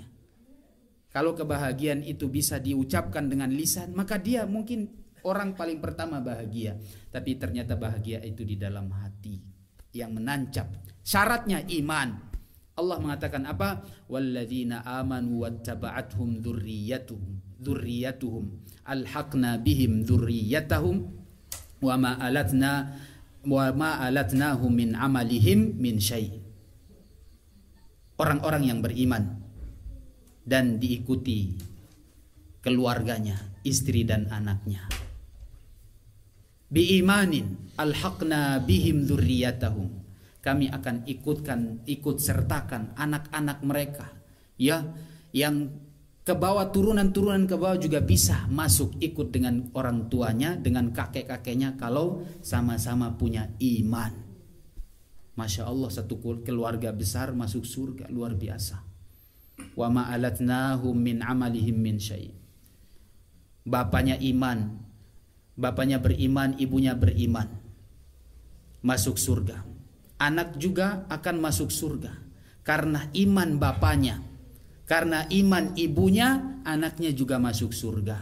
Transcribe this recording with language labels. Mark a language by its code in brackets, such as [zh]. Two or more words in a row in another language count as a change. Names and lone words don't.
[id] Kalau kebahagiaan itu bisa diucapkan dengan lisan, maka dia mungkin orang paling pertama bahagia. Tapi ternyata bahagia itu di dalam hati yang menancap. Syaratnya iman. Allah mengatakan apa? [ar] والذين آمنوا واتبعتهم ذريتهم ألحقنا بهم ذريتهم وما ألتناهم من عملهم من شيء'. [id] Orang-orang yang beriman dan diikuti keluarganya, istri dan anaknya. [ar] بإيمان ألحقنا بهم ذريتهم. [id] Kami akan ikut sertakan anak-anak mereka, ya, yang ke bawah, turunan-turunan ke bawah juga bisa masuk ikut dengan orang tuanya, dengan kakek-kakeknya kalau sama-sama punya iman. [ar] ما شاء الله, [id] satu keluarga besar masuk surga, luar biasa. [ar] وما ألتناهم من عملهم من شيء'. [id] Bapaknya iman, bapaknya beriman, ibunya beriman, masuk surga. Anak juga akan masuk surga karena iman bapaknya, karena iman ibunya, anaknya juga masuk surga.